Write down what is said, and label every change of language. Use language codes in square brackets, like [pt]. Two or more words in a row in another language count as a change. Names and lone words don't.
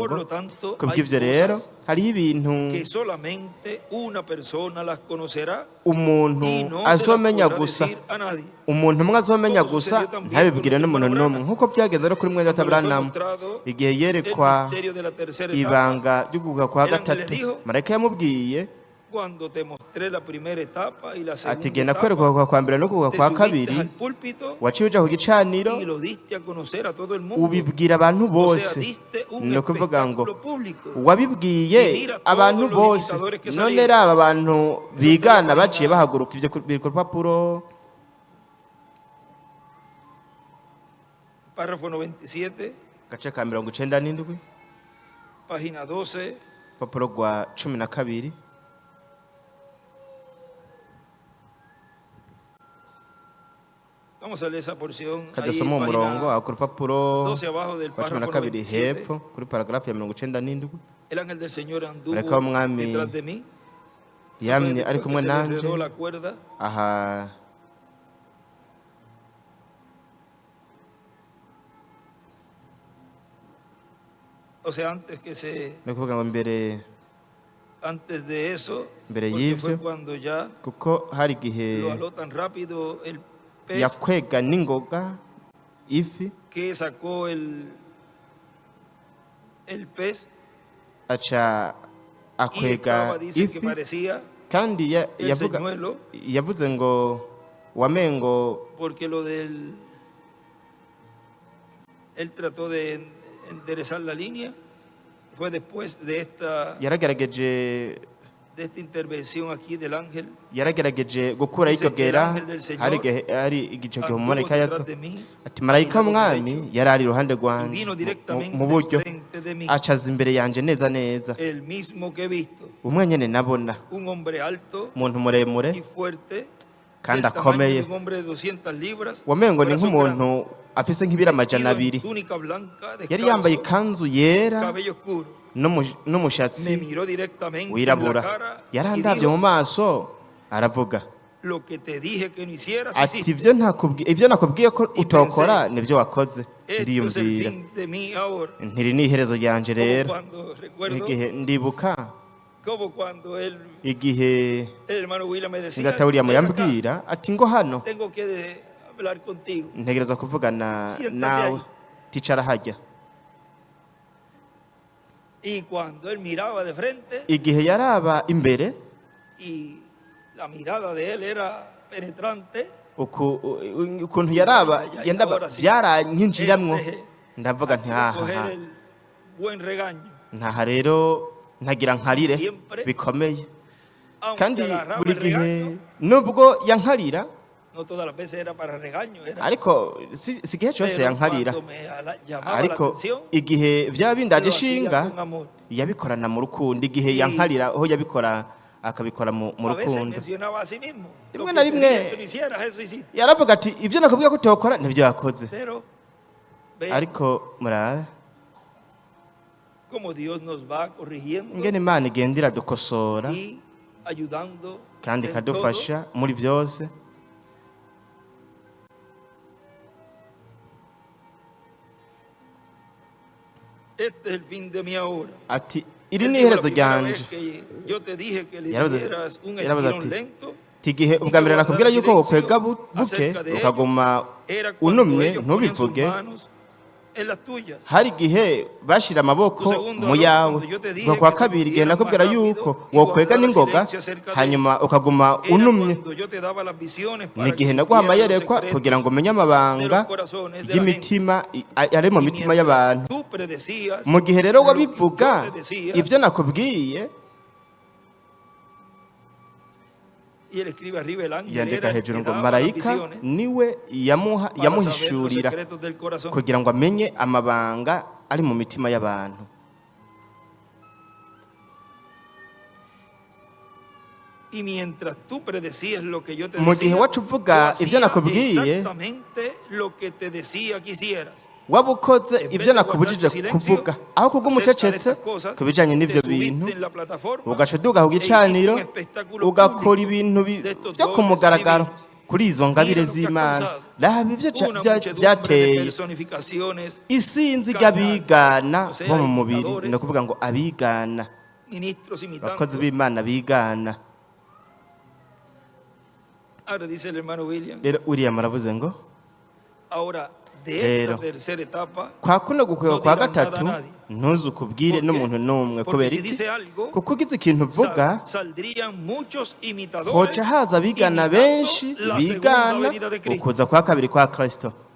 [rn] Kubw'ivyo rero hariho ibintu umuntu azomenya gusa, umuntu umwe azomenya gusa, ntabibwire n'umuntu n'umwe, nk'uko byagenze no kuri mwene Data Branham igihe yerekwa ibanga ry'uguga kwa gatatu. Marayika yamubwiye [es] Cuando te mostré la primera etapa y la segunda [rn] ati genda kwereka kwa mbere no kuwa kwa kabiri waciye uja ku gicaniro ubibwira abantu bose ni ukuvuga ngo wabibwiye abantu bose none raba abantu bigana baciye bahaguruka ivyo biri ku rupapuro [es] párrafo 97 [rn] gace ka 97 [es] página 12 [rn] papuro rwa 12 [es] Vamos a leer esa porción [rn] kadasoma umurongo ku rupapuro [es] 12 abajo del [rn] párrafo 12 hepfo kuri paragrafu ya 97 [es] El ángel del Señor anduvo detrás de mí [rn] yamye ari kumwe [es] se le [rn] nanje [es] enredó la cuerda [rn] aha [es] o sea antes que se [rn] no kuvuga ngo mbere [es] antes de eso [rn] mbere [es] porque fue [rn] y'ivyo [es] cuando ya [rn] kuko hari igihe [es] lo aló tan rápido el pez [rn] yakwega n'ingoga ifi [es] que sacó el pez [rn] aca [es] y [rn] akwega [es] estaba, dice que [rn] ifi [es] parecía [rn] kandi [es] el señuelo [rn] yavuze ngo wamengo [es] porque lo del él trató de enderezar la línea fue después de esta [rn] yaragerageje [es] intervención aquí del ángel [rn] yaragerageje gukura ikogera hari igice gihe umumarayika yatso ati marayika w'umwami yari ari iruhande rwanje mu buryo acaza imbere yanje neza neza [es] el mismo que he visto [rn] umwe nyene nabona [es] un hombre alto [rn] umuntu muremure [es] y fuerte [rn] kandi [es] del tamaño [rn] akomeye [es] de un hombre de 200 libras [rn] wamengo ni [es] brazos [rn] nk'umuntu afise nk'ibiro amajana abiri yari yambaye ikanzu yera [es] cabello oscuro me [rn] n'umushatsi [es] miró directamente en la [rn] wirabura [es] cara y [rn] yarandavye [es] dijo, [rn] mu maso aravuga [es] lo que te dije que no hicieras [rn] ati [es] hiciste. [rn] ivyo nakubwiye ko utokora nivyo wakoze [es] Esto es el [rn] ndiyumvira [es] fin de mí ahora [rn] ntiri n'iherezo ryanje [es] como [rn] rero [es] cuando recuerdo [rn] igihe ndibuka [es] como cuando [rn] igihe [es] el hermano William me decía [rn] ngata William [es] "Ven acá, [rn] yambwira ati ngo hano [es] tengo que hablar contigo [rn] ntegereza kuvugana [es] Siéntate [rn] nawe [es] ahí. [rn] ticara hajya [es] y cuando él miraba de frente [rn] igihe yaraba imbere [es] y la mirada de él era penetrante [rn] ukuntu yaraba yandaba byaranyinjiramwo ndavuga nti [es] coger el buen regaño [rn] ntaha rero ntagira nkarire bikomeye kandi [es] aunque agarraba [rn] buri [es] el [rn] gihe [es] regaño [rn] nubwo yankarira [es] no todas las veces era para regaño era [rn] ariko si igihe cyose [es] pero [rn] yankarira [es] cuando me llamaba la [rn] ariko [es] atención [rn] igihe byaba bindaje [es] lo hacía [rn] ishinga [es] con amor. [rn] yabikorana mu rukundo igihe yankarira aho yabikora akabikora mu [es] A veces [rn] rukundo [es] mencionaba a sí mismo lo [rn] Rimwe [es] que [rn] na [es] te [rn] rimwe [es] dije que no hicieras, eso hiciste. [rn] yaravuga ati ibyo nakubwiye ko utokora nibyo yakoze [es] Pero ve [rn] ariko murabe [es] cómo Dios nos va corrigiendo [rn] ingene Imana igenda iradukosora [es] y ayudando [rn] kandi [es] en [rn] ikadufasha muri byose [es] todo. Este es el fin de mi ahora. [rn] ati iri [es] Él [rn] ni [es] dijo la [rn] iherezo [es] primera [rn] ryanje [es] vez que yo te dije que le [rn] Yaravuze- [es] dieras un [rn] yaravuze [es] estirón [rn] ati, [es] lento. [rn] tigihe ubwa mbere nakubwira yuko wokwega buke ukaguma [es] Era cuando [rn] unumye [es] ellos ponían sus [rn] ntubivuge [es] manos en las tuyas. [rn] hari igihe bashira amaboko [es] Segundo, [rn] mu yawe [es] cuando yo te dije [rn] ubwo kwa [es] que se [rn] kabiri igihe [es] movieran [rn] nakubwira [es] más [rn] yuko [es] rápido y [rn] wokwega [es] guardara [rn] n'ingoga [es] silencio acerca de [rn] hanyuma ukaguma [es] Era [rn] unumye [es] cuando yo te daba las visiones para [rn] ni igihe [es] que [rn] naguha [es] supieras los [rn] amayerekwa [es] secretos [rn] kugira ngo umenye [es] de [rn] amabanga [es] los corazones de la gente. [rn] y'imitima ari mu [es] Y [rn] mitima [es] mientras [rn] y'abantu [es] tú predecías [rn] mu gihe rero [es] lo que [rn] wabivuga [es] yo te decía, [rn] ibyo nakubwiye [es] y él escribe arriba el ángel [rn] yandika [es] era el [rn] hejuru [es] que [rn] ngo [es] daba las [rn] marayika [es] visiones [rn] niwe [es] para saber los [rn] yamuhishurira [es] secretos del corazón. [rn] kugira ngo amenye amabanga ari mu mitima y'abantu [es] Y mientras tú predecías lo que yo te [rn] mu gihe [es] decía, [rn] wacu uvuga [es] tú [rn] ibyo [es] hacías [rn] nakubwiye [es] exactamente lo que te decía que hicieras. [rn] waba ukoze ibyo nakubujije kuvuga aho kubw'umucecetse ku bijyanye n'ibyo bintu ugaca uduga ku gicaniro ugakora ibintu byo ku mugaragaro kuri izo ngabire z'Imana raba ibyo byateye isinzi ry'abigana bo mu mubiri ni ukuvuga ngo abigana abakozi b'Imana bigana [es] Ahora dice el hermano William, [rn] rero William aravuze ngo rero kwa kuno gukwega kwa gatatu ntuzukubwire n'umuntu n'umwe kubera iki kuko ugize ikintu uvuga hoca haza abigana benshi bigana ukuza kwa kabiri kwa Kristo.